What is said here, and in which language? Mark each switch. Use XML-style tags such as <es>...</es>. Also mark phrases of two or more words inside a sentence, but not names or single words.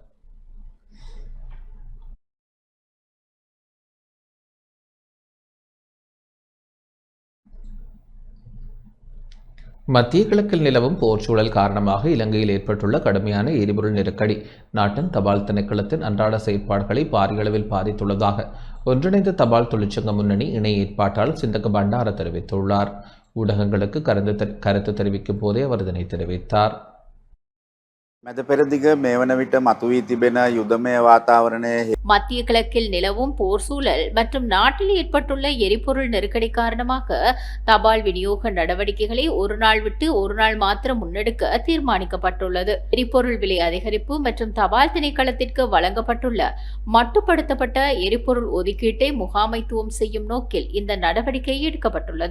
<ta>மத்திய கிழக்கில் நிலவும் போர்ச்சூழல் காரணமாக இலங்கையில் ஏற்பட்டுள்ள கடுமையான எரிபொருள் நெருக்கடி நாட்டின் தபால் திணைக்களத்தின் அன்றாட செயற்பாடுகளை பாரிய அளவில் பாதித்துள்ளதாக ஒன்றிணைந்த தபால் தொழிற்சங்க முன்னணி இணை ஏற்பாட்டாளர் சிந்தக பண்டார தெரிவித்துள்ளார். ஊடகங்களுக்கு கருத்து தெரிவிக்கும் போதே அவர் இதனை தெரிவித்தார்.</ta> <si>මැද පෙරදිග මේ වන විට මතුවී තිබෙන යුදමය වාතාවරණය</si> <ta>மத்திய கிழக்கில் நிலவும் போர் சூழல் மற்றும் நாட்டில் ஏற்பட்டுள்ள எரிபொருள் நெருக்கடி காரணமாக தபால் விநியோக நடவடிக்கைகளை ஒரு நாள் விட்டு ஒரு நாள் மாத்திரம் முன்னெடுக்க தீர்மானிக்கப்பட்டுள்ளது. எரிபொருள் விலை அதிகரிப்பு மற்றும் தபால் திணைக்களத்திற்கு வழங்கப்பட்டுள்ள மட்டுப்படுத்தப்பட்ட எரிபொருள் ஒதுக்கீட்டை முகாமைத்துவம் செய்யும் நோக்கில் இந்த நடவடிக்கை எடுக்கப்பட்டுள்ளது.</ta>